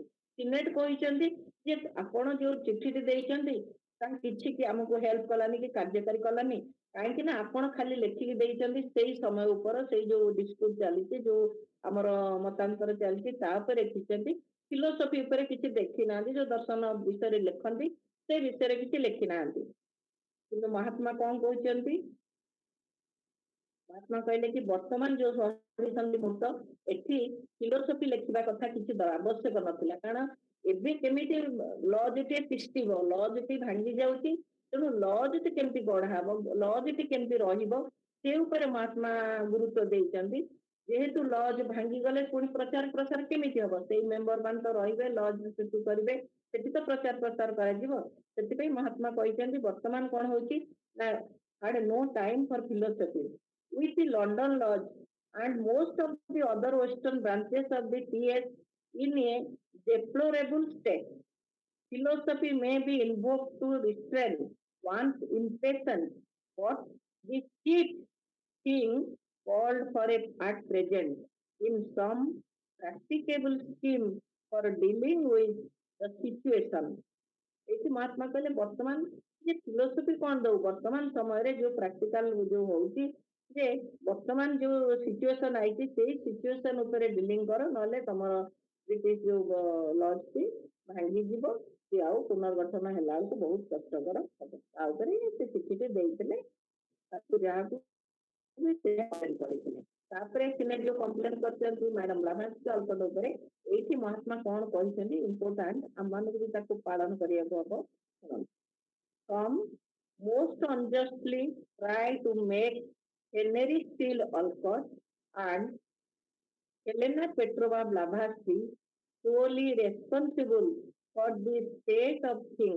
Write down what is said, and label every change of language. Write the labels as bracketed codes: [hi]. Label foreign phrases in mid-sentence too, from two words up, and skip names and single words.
[or] ସିନେଟ କହିଛନ୍ତି ଯେ ଆପଣ ଯୋଉ ଚିଠିଟି ଦେଇଛନ୍ତି ତାହା କିଛି କି ଆମକୁ ହେଲ୍ପ କଲାନି କି କାର୍ଯ୍ୟକାରୀ କଲାନି, କାହିଁକି ନା ଆପଣ ଖାଲି ଲେଖିକି ଦେଇଛନ୍ତି ସେଇ ସମୟ ଉପରେ, ସେଇ ଯୋଉ ଡିସ୍ପ୍ୟୁଟ ଚାଲିଛି, ଯୋଉ ଆମର ମତାନ୍ତର ଚାଲିଛି ତା ଉପରେ ଲେଖିଛନ୍ତି। ଫିଲୋସଫି ଉପରେ କିଛି ଦେଖି ନାହାନ୍ତି, ଯୋଉ ଦର୍ଶନ ବିଷୟରେ ଲେଖନ୍ତି ସେ ବିଷୟରେ କିଛି ଲେଖି ନାହାନ୍ତି। କିନ୍ତୁ ମହାତ୍ମା କଣ କହୁଛନ୍ତି, ମହାତ୍ମା କହିଲେ କି ବର୍ତ୍ତମାନ ଯୋ ସହିଛନ୍ତି ମୂର୍ତ୍ତ ଏଠି ଫିଲୋସଫି ଲେଖିବା କଥା କିଛି ଆବଶ୍ୟକ ନଥିଲା, କାରଣ ଏବେ କେମିତି ଲଜଟି ତିଷ୍ଠିବ, ଲଜଟି ଭାଙ୍ଗି ଯାଉଛି, ତେଣୁ ଲଜଟି କେମିତି ଗଢା ହବ, ଲଜଟି କେମିତି ରହିବ, ସେ ଉପରେ ମହାତ୍ମା ଗୁରୁତ୍ୱ ଦେଇଛନ୍ତି। ଯେହେତୁ ଲଜ ଭାଙ୍ଗିଗଲେ ପୁଣି ପ୍ରଚାର ପ୍ରସାର କେମିତି ହବ, ସେଇ ମେମ୍ବର ମାନେ ତ ରହିବେ, ଲଜ ସୃଷ୍ଟି କରିବେ, ସେଠି ତ ପ୍ରଚାର ପ୍ରସାର କରାଯିବ। ସେଥିପାଇଁ ମହାତ୍ମା କହିଛନ୍ତି ବର୍ତ୍ତମାନ କଣ ହଉଛି ନା [en] had no time for philosophy. With the London Lodge and most of the other western branches of the TS in a deplorable state, philosophy may be invoked to restrain one's impatience, but the chief thing called for at present in some practicable scheme for dealing with the situation. [or] ଏଇଠି ମହାତ୍ମା କହିଲେ ବର୍ତ୍ତମାନ ଯେ ଫିଲୋସଫି କଣ ଦଉ, ବର୍ତ୍ତମାନ ସମୟରେ ଯୋଉ ପ୍ରାକ୍ଟିକାଲ ଯୋଉ ହଉଛି ଯେ ବର୍ତ୍ତମାନ ଯୋଉ ସିଚୁଏସନ ଆଇଛି ସେଇ ସିଚୁଏସନ ଉପରେ ଡିଲିଂ କର, ନହେଲେ ତମର ବ୍ରିଟିଶ ଯୋଉ ଲଜଟି ଭାଙ୍ଗିଯିବ, ସିଏ ଆଉ ପୁନର୍ଗଠନ ହେଲା ବେଳକୁ ବହୁତ କଷ୍ଟକର ହବ। ତା ଉପରେ ସେ ଚିଠିଟି ଦେଇଥିଲେ, ତାକୁ ଯାହାକୁ ସେ କରିଥିଲେ। ତାପରେ ସିନେଟ ଯୋଉ କମ୍ପ୍ଲେନ କରିଛନ୍ତି ମ୍ୟାଡମ ବ୍ଲାଭାଟସ୍କି ଅଲ୍କଟ ଉପରେ, ଏଇଠି ମହାତ୍ମା କଣ କହିଛନ୍ତି ଇମ୍ପୋର୍ଟାଣ୍ଟ, ଆମମାନଙ୍କୁ ବି ତାକୁ ପାଳନ କରିବାକୁ ହବ। [en] Some most unjustly try to make Henry Steele Olcott and Helena Petrova Blavatsky solely responsible for the state of things.